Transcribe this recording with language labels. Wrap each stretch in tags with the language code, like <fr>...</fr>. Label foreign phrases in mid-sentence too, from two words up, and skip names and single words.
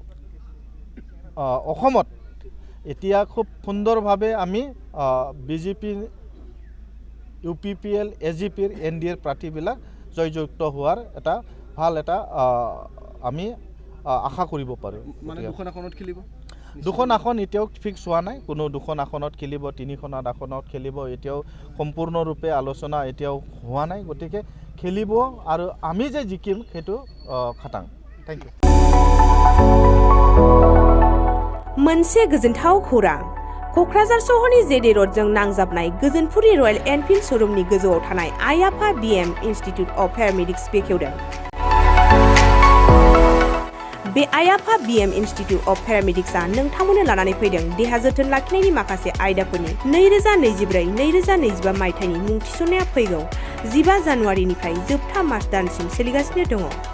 <as>অসমত এতিয়া খুব সুন্দৰভাৱে আমি BJP UPPL AGPৰ NDAৰ প্ৰাৰ্থীবিলাক জয়যুক্ত হোৱাৰ এটা ভাল এটা আমি আশা কৰিব পাৰোঁ মানে দুখন আসনত খেলিব দুখন আসন এতিয়াও ফিক্স হোৱা নাই কোনো দুখন আসনত খেলিব তিনিখন আসনত খেলিব এতিয়াও সম্পূৰ্ণৰূপে আলোচনা এতিয়াও হোৱা নাই গতিকে খেলিব আৰু আমি যে জিকিম সেইটো খাটাং</as> <en>thank you</en> <brx>मोनसे गोजोनथाव खौरां क'क्राझार सहरनि जेडे र'डजों नांजाबनाय गोजोनपुरि रयेल एनफिल्ड शोरूमनि गोजौआव थानाय आइ आफा BM इन्स्टिट्युट अफ पेरामेडिक्स बेखेवदों बे आइ आफा BM इन्स्टिट्युट अफ पेरामेडिक्सआ नोंथांमोननो लानानै फैदों देहा जोथोन लाखिनायनि माखासे आयदाफोरनि 2024-2025 मायथाइनि मुं थिसननाया फैगौ 15 जानुवारिनिफ्राय जोबथा मार्च दानसिम सोलिगासिनो दङ</brx>